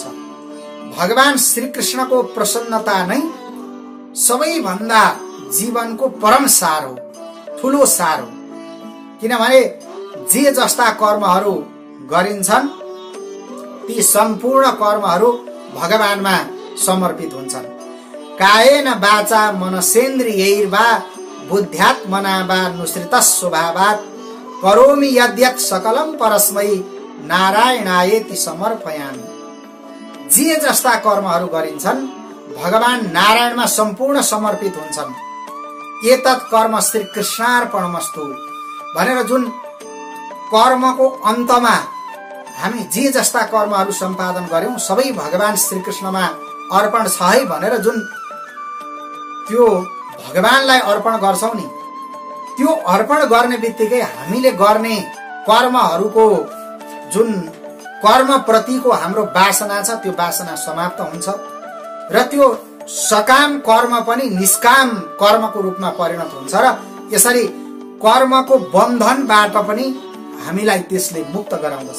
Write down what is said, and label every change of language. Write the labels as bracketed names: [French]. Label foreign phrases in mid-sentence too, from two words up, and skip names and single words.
[Nepali] भगवान श्रीकृष्णको प्रसन्नता नै सबैभन्दा जीवनको परम सार हो, ठूलो सार हो। किनभने जे जस्ता कर्महरू गरिन्छन् ती सम्पूर्ण कर्महरू भगवानमा समर्पित हुन्छन्। [Sanskrit] कायेन वाचा मनसेन्द्रियैर्वा बुद्ध्यात्मना वा नुसृतः स्वभावात् करोमि यद्यत् सकलं परस्मै नारायणायेति समर्पयामि। [Nepali] जे जस्ता कर्महरू गरिन्छन् भगवान नारायणमा सम्पूर्ण समर्पित हुन्छन्। [Sanskrit] एतत् कर्म श्री कृष्णार्पणमस्तु [Nepali] भनेर जुन कर्मको अन्तमा हामी जे जस्ता कर्महरू सम्पादन गर्यौं सबै भगवान श्रीकृष्णमा अर्पण छ है भनेर जुन त्यो भगवानलाई अर्पण गर्छौं नि, त्यो अर्पण गर्ने बित्तिकै हामीले गर्ने कर्महरूको जुन कर्म प्रतिको हाम्रो वासना छ त्यो वासना समाप्त हुन्छ र त्यो सकाम कर्म पनि निष्काम कर्मको रूपमा परिणत हुन्छ र यसरी कर्मको बन्धनबाट पनि हामीलाई त्यसले मुक्त गराउँदछ।